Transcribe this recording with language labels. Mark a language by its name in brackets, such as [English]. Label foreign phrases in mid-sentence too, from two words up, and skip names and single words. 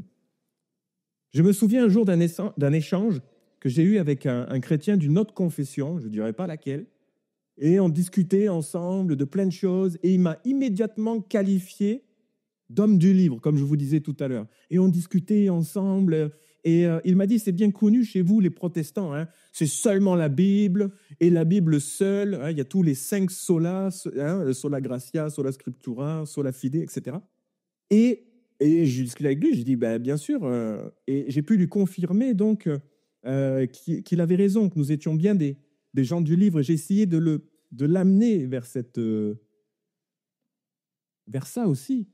[French] Je me souviens un jour d'un échange que j'ai eu avec un chrétien d'une autre confession, je ne dirais pas laquelle, et on discutait ensemble de plein de choses, et il m'a immédiatement qualifié d'homme du livre, comme je vous disais tout à l'heure. Et on discutait ensemble, et il m'a dit, c'est bien connu chez vous, les protestants, hein, c'est seulement la Bible, et la Bible seule, hein, il y a tous les 5 solas, hein, [Latin] sola gratia, sola scriptura, sola fide, [French] etc. Et j'ai discuté avec lui, j'ai dit, ben, bien sûr, et j'ai pu lui confirmer donc qu'il avait raison, que nous étions bien des gens du livre. J'ai essayé de l'amener vers ça aussi.